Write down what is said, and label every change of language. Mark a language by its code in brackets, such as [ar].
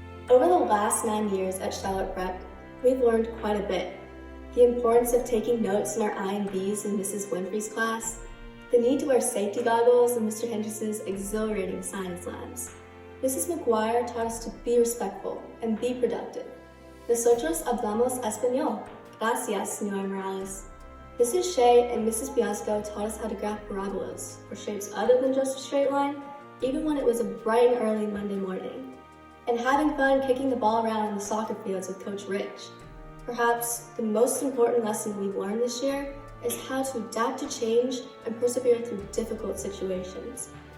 [en] Over the last 9 years at Charlotte Prep, we've learned quite a bit. The importance of taking notes in our I&Bs in Mrs. Winfrey's class, the need to wear safety goggles in Mr. Hendricks' exhilarating science labs. Mrs. McGuire taught us to be respectful and be productive. [es] Nosotros hablamos español. Gracias, señora Morales. [en] Mrs. Shea and Mrs. Biasco taught us how to graph parabolas, or shapes other than just a straight line, even when it was a bright and early Monday morning. And having fun kicking the ball around in the soccer fields with Coach Rich. Perhaps the most important lesson we've learned this year is how to adapt to change and persevere through difficult situations.